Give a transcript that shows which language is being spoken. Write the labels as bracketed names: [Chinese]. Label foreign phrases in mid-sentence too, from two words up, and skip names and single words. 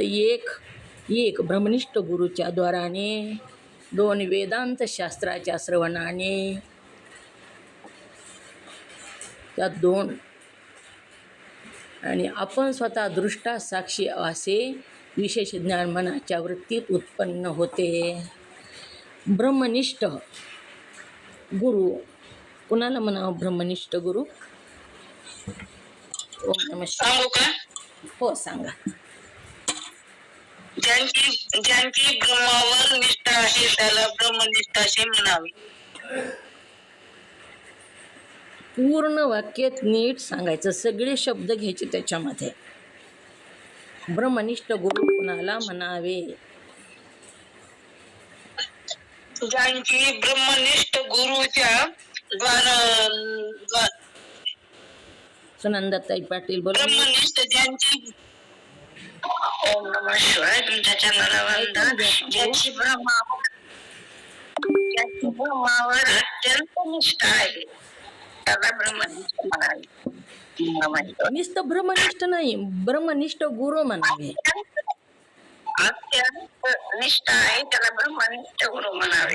[Marathi] एक ब्रह्मनिष्ठ गुरुच्या द्वाराने, 2 वेदांत शास्त्राच्या श्रवणाने, त्या 2 आणि आपण स्वतः दृष्टा साक्षी असे विशेष ज्ञान मनाच्या वृत्तीत उत्पन्न होते. ब्रह्मनिष्ठ गुरु कुणाला म्हणावं? ब्रह्मनिष्ठ गुरु. [Sanskrit] ओम नमः शिवाय. [Marathi] सांगू का? हो सांगा. ज्यांची ब्रह्मावर निष्ठा आहे त्याला ब्रह्मनिष्ठ असे म्हणावे. पूर्ण वाक्यात नीट सांगायचं, सगळे शब्द घ्यायचे त्याच्यामध्ये. ब्रह्मनिष्ठ गुरु कुणाला म्हणावे? ज्यांची ब्रह्मनिष्ठ गुरुच्या द्वारा सुनंदाताई पाटील बोला. ब्रह्मनिष्ठ ज्यांची. [Sanskrit] ओम नमः शिवाय. [Marathi] तुमच्या चरणाला वंदन. ज्यांची ब्रह्मावर अत्यंत निष्ठा आहे त्याला ब्रह्मनिष्ठ म्हणावे. नुसतं ब्रह्मनिष्ठ नाही, ब्रह्मनिष्ठ गुरु म्हणावे. अत्यंत निष्ठा आहे त्याला ब्रह्मनिष्ठ गुरु म्हणावे.